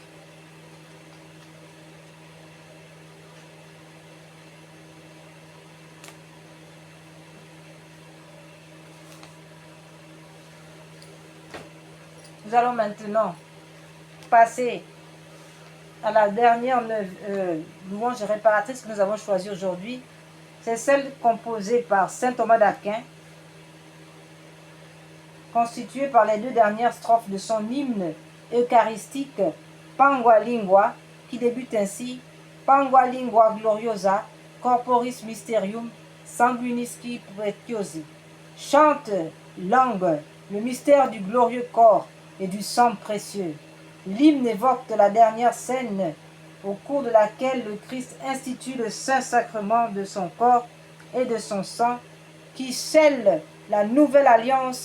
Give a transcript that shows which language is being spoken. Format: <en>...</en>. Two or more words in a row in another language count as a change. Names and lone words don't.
<fr>Nous allons maintenant passer à la dernière louange réparatrice que nous avons choisie aujourd'hui. C'est celle composée par saint Thomas d'Aquin, constituée par les deux dernières strophes de son hymne eucharistique Pangua Lingua, qui débute ainsi:</fr> <la>Pangua Lingua gloriosa, corporis mysterium, sanguinisci preciosi.</la> <fr>Chante, langue, le mystère du glorieux corps et du sang précieux. L'hymne évoque la dernière scène au cours de laquelle le Christ institue le saint sacrement de son corps et de son sang, qui scelle la nouvelle alliance.</fr>